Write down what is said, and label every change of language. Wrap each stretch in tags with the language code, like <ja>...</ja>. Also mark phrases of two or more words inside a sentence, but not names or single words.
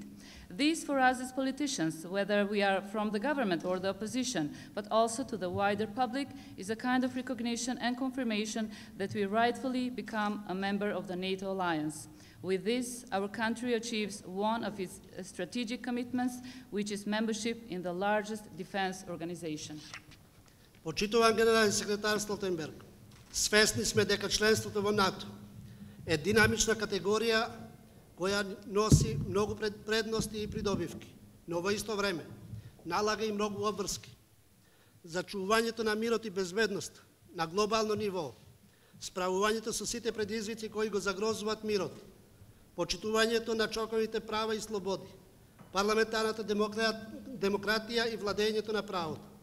<en>This, for us as politicians, whether we are from the government or the opposition, but also to the wider public, is a kind of recognition and confirmation that we rightfully become a member of the NATO alliance. With this, our country achieves one of its strategic commitments, which is membership in the largest defense organization.</en> <mk>Почитуван генерален секретар Столтенберг, свесни сме дека членството во НАТО е динамична категорија која носи многу предности и придобивки, но во исто време налага и многу обврски. Зачувувањето на мирот и безбедност на глобално ниво, справувањето со сите предизвици кои го загрозуваат мирот, почитувањето на човековите права и слободи, парламентарната демократија и владењето на правото.</mk>